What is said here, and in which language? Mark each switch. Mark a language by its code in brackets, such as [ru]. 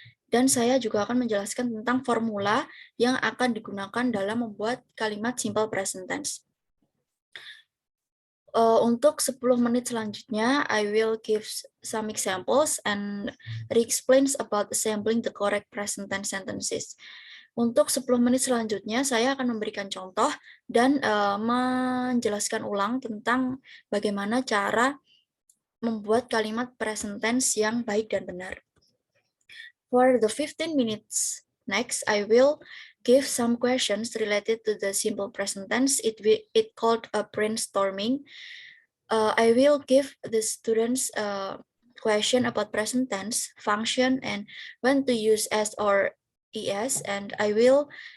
[id] Dan saya juga akan menjelaskan tentang formula yang akan digunakan dalam membuat kalimat simple present tense. Untuk 10 menit selanjutnya, [en] I will give some examples and re-explains about assembling the correct present tense sentences. [id] Untuk 10 menit selanjutnya, saya akan memberikan contoh dan menjelaskan ulang tentang bagaimana cara membuat kalimat present tense yang baik dan benar. [en] For the 15 minutes next, I will give some questions related to the simple present tense. It called a brainstorming. I will give the students a question about present tense, function, and when to use as or es, and I will